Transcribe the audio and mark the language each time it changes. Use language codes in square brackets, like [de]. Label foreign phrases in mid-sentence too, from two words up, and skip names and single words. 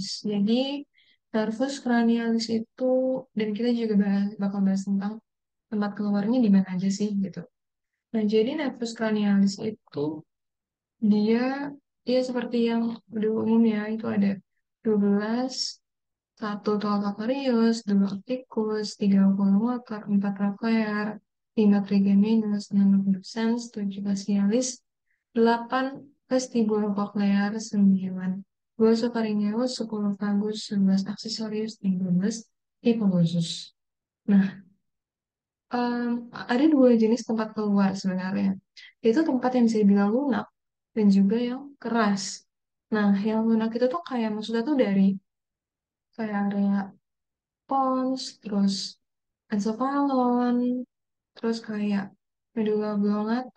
[id] Jadi, [la] nervus cranialis [id] itu, dan kita juga bakal bahas tentang tempat keluarnya di mana aja sih, gitu. Nah, jadi [la] nervus cranialis [id] itu, dia, dia seperti yang udah umum ya, itu ada 12, satu tolakarius, dua opticus, tiga oculomotor, empat trochlear, lima trigeminus, enam abducens, tujuh facialis, 8 vestibulocochlear, 9 glossopharyngeus, 10 vagus, 11 accessorius, 13 hypoglossum. Nah, ada dua jenis tempat keluar sebenarnya. Itu tempat yang bisa dibilang lunak dan juga yang keras. Nah, yang lunak itu tuh kayak maksudnya tuh dari kayak area pons, terus encephalon, terus kayak [la] medulla oblongata.